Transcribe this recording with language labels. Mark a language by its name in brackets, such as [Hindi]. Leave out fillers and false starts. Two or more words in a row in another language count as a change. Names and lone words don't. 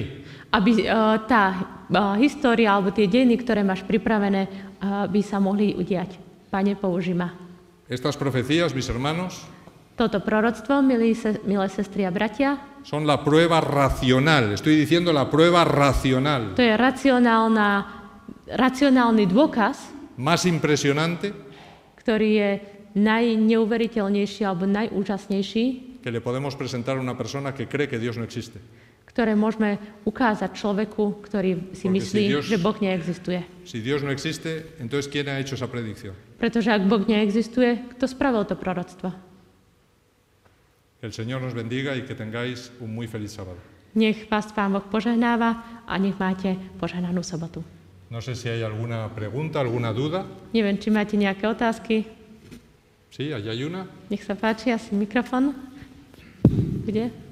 [Slovak] aby tá história alebo tie dejiny, ktoré máš pripravené, by sa mohli udiať. Pane, použij ma. [Spanish] Estas profecías, mis hermanos, [Slovak] Toto proroctvo, milé sestry a bratia, [Spanish] son la prueba racional. Estoy diciendo la prueba racional [Slovak] to je racionálny dôkaz, [Spanish] más impresionante [Slovak] ktorý je najneuveriteľnejší alebo najúžasnejší, [Spanish] que le podemos presentar a una persona que cree que Dios no existe. [Slovak] ktoré môžeme ukázať človeku, ktorý si myslí, že Boh neexistuje. [Spanish] Si Dios no existe, entonces ¿quién ha hecho esa predicción? [Slovak] Pretože ak Boh neexistuje, kto spravil to proroctvo? [Spanish] Que el Señor nos bendiga y que tengáis un muy feliz sábado. [Slovak] Nech vás Pán Boh požehnáva a nech máte požehnanú sobotu. [Spanish] No sé si hay alguna pregunta, alguna duda. [Slovak] Neviem, či máte nejaké otázky. [Spanish] Sí, allá hay una. [Slovak] Nech sa páči, asi mikrofón. Kde?